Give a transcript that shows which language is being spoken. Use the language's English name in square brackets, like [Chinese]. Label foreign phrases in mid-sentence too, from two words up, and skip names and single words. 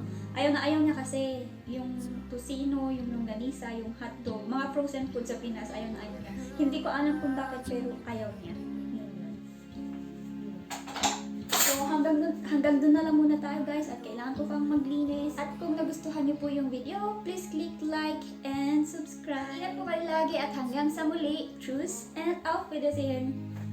[Filipino] Ayaw niya kasi yung tocino, yung longganisa, yung hotdog, mga frozen food sa Pinas, ayaw niya. Hindi ko alam kung bakit pero ayaw niya. So hanggang dun na lang muna tayo guys at kailangan ko pang maglinis. At kung nagustuhan niyo po yung video, [English] please click like and subscribe. [Filipino] Ingat po kayo lagi at hanggang sa muli. [German] Tschüss and auf Wiedersehen!